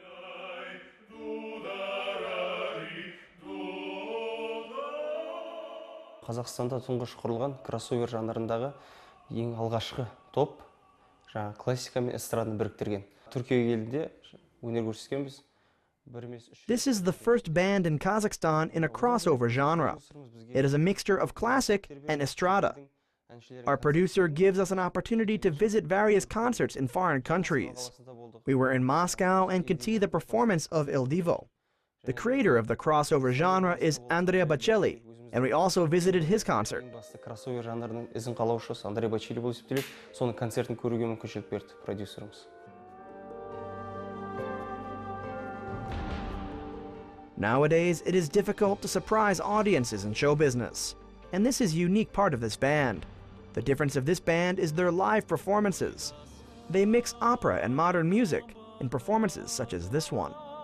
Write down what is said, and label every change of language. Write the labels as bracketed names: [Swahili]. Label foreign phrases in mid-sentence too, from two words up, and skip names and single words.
[Kazakh] Қазақстанда тұңғыш құрылған кроссовер жанрындағы ең алғашқы топ, жаңа классика мен эстраданы біріктірген. Түркияға келгенде өнер көрсеткенбіз. [English] This is the first band in Kazakhstan in a crossover genre. It is a mixture of classic and estrada. Our producer gives us an opportunity to visit various concerts in foreign countries. We were in Moscow and could see the performance of Il Divo. The creator of the crossover genre is Andrea Bocelli, and we also visited his concert. [Kazakh] Кроссовер жанрының ізін қалаушысы Андреа Бочелли болып есептеледі. Соның концертін көруге мүмкіншілік берді продюсеріміз. [English] Nowadays, it is difficult to surprise audiences in show business, and this is a unique part of this band. The difference of this band is their live performances. They mix opera and modern music in performances such as this one.